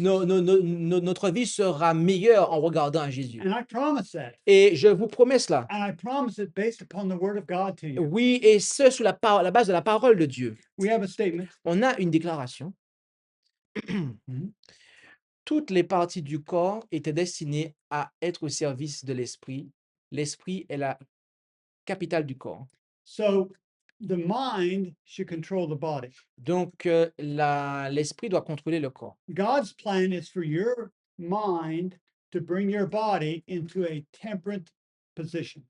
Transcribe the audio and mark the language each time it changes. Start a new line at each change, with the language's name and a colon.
French: notre vie sera meilleure en regardant à Jésus.
English: And I promise that.
French: Et je vous promets cela.
English: And I promise it based upon the word of God to you.
French: Oui, et ce, sur la base de la parole de Dieu.
English: We have a statement.
French: On a une déclaration. Mhm. Toutes les parties du corps étaient destinées à être au service de l'esprit. L'esprit est la capitale du corps.
English: So the mind should control the body.
French: Donc, l'esprit doit contrôler le corps.
English: God's plan is for your mind to bring your body into a temperate position.